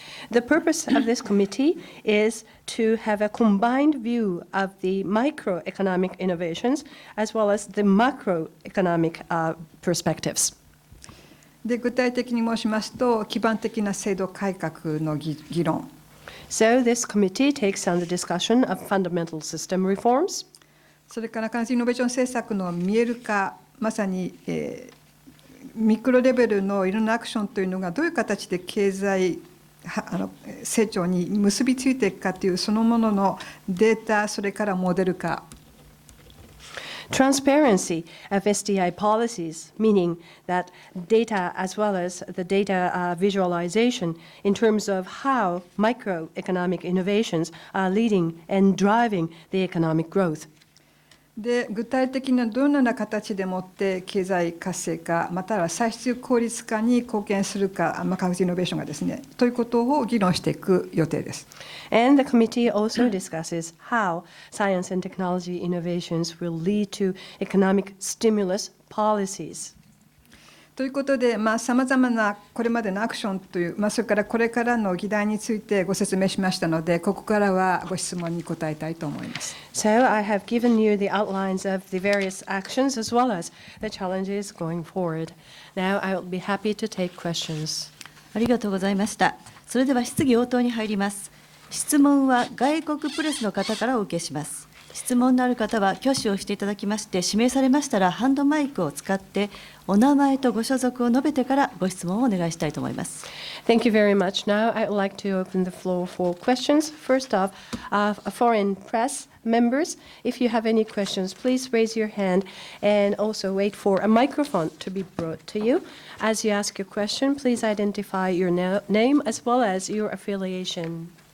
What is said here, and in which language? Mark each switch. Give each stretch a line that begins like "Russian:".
English: The purpose of this committee is to have a combined view of the microeconomic innovations as well as the macroeconomic perspectives.
Japanese: で具体的に申しますと基盤的な制度改革の議論。
English: So this committee takes on the discussion of fundamental system reforms.
Japanese: それから科学イノベーション政策の見える化、まさに、ミクロレベルのいろんなアクションというのがどういう形で経済成長に結びついていくかというそのもののデータ、それからモデル化。
English: Transparency of SDI policies, meaning that data as well as the data visualization in terms of how microeconomic innovations are leading and driving the economic growth.
Japanese: で具体的などのような形でもって経済活性化または歳出効率化に貢献するか、科学イノベーションがですねということを議論していく予定です。
English: And the committee also discusses how science and technology innovations will lead to economic stimulus policies.
Japanese: ということで、さまざまなこれまでのアクションという、それからこれからの議題についてご説明しましたので、ここからはご質問に答えたいと思います。
English: So I have given you the outlines of the various actions as well as the challenges going forward. Now I will be happy to take questions.
Japanese: ありがとうございました。それでは質疑応答に入ります。質問は外国プレスの方からお受けします。質問のある方は挙手をしていただきまして、指名されましたらハンドマイクを使ってお名前とご所属を述べてからご質問をお願いしたいと思います。
English: Thank you very much. Now I would like to open the floor for questions. First off, foreign press members, if you have any questions, please raise your hand and also wait for a microphone to be brought to you. As you ask your question, please identify your name as well as your affiliation.